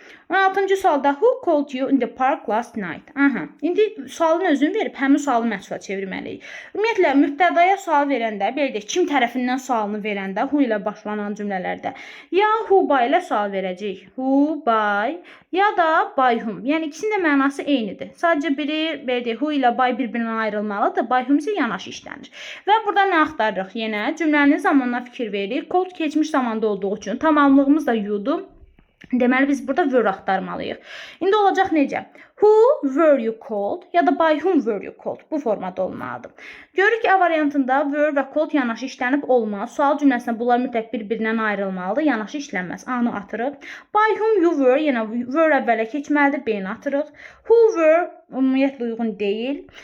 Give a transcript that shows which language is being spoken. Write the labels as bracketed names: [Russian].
[Azerbaijani] 16-cı sualda [English] who called you in the park last night? [Azerbaijani] Aha, indi sualın özünü verib həmin sualı məchula çevirməliyik. Ümumiyyətlə, mübtədaya sual verəndə, belə deyək, kim tərəfindən sualını verəndə, who ilə başlanan cümlələrdə ya [English] who by [Azerbaijani] ilə sual verəcəyik. [English] Who by [Azerbaijani] ya da [English] by whom. [Azerbaijani] Yəni, ikisinin də mənası eynidir. Sadəcə biri, belə deyək, who ilə by bir-birindən ayrılmalıdır, [English] by whom [Azerbaijani] isə yanaşı işlənir. Və burada nə axtarırıq yenə? Cümlənin zamanına fikir veririk. Called keçmiş zamanda olduğu üçün tamamlığımız da you'dur. Deməli, biz burada were axtarmalıyıq. İndi olacaq necə? [English] Who were you called? [Azerbaijani] Ya da [English] by whom were you called? [Azerbaijani] Bu formada olmalıdır. Görürük ki, A variantında were və called yanaşı işlənib olmaz. Sual cümləsində bunlar mütləq bir-birindən ayrılmalıdır. Yanaşı işlənməz. A-nı atırıq. [English] By whom you were, [Azerbaijani] yenə were əvvələ keçməlidir. B-ni atırıq. [English] Who were, [Azerbaijani] ümumiyyətlə uyğun deyil.